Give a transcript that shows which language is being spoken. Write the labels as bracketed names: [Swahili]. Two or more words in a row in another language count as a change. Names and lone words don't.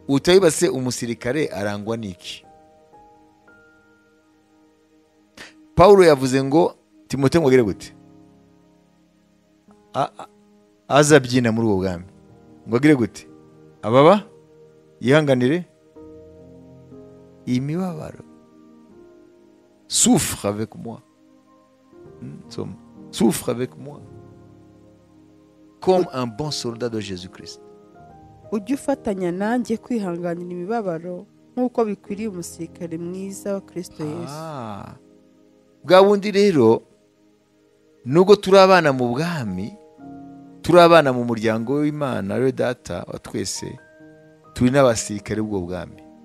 [Kinyarwanda] utayibase umusirikare arangwa n'iki? Pawulo yavuze ngo Timote ngo agire gute? Azabyina muri ubwo bwami ngo agire gute? Ababa yihanganire imibabaro. [French] Souffre avec moi. Souffre avec moi. Comme un bon soldat de Jésus-Christ. [Kinyarwanda] ujye ufatanya nanjye kwihanganira imibabaro nk'uko bikwiriye umusirikare mwiza wa Kristo Yesu. Bwa bundi rero nubwo turi abana mu bwami, turi abana mu muryango w'Imana we data wa twese, turi n'abasirikare b'ubwo bwami.